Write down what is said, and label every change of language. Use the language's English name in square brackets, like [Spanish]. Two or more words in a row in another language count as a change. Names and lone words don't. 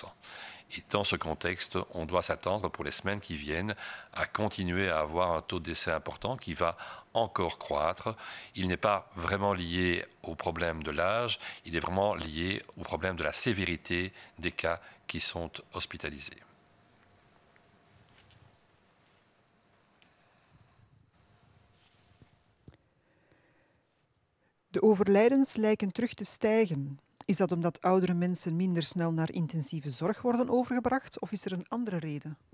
[French] Et dans ce contexte, on doit s'attendre pour les semaines qui viennent à continuer à avoir un taux de décès important qui va encore croître. Il n'est pas vraiment lié au problème de l'âge, il est vraiment lié au problème de la sévérité des cas qui sont hospitalisés. [Dutch] De overlijdens lijken terug te stijgen. Is dat omdat oudere mensen minder snel naar intensieve zorg worden overgebracht of is er een andere reden?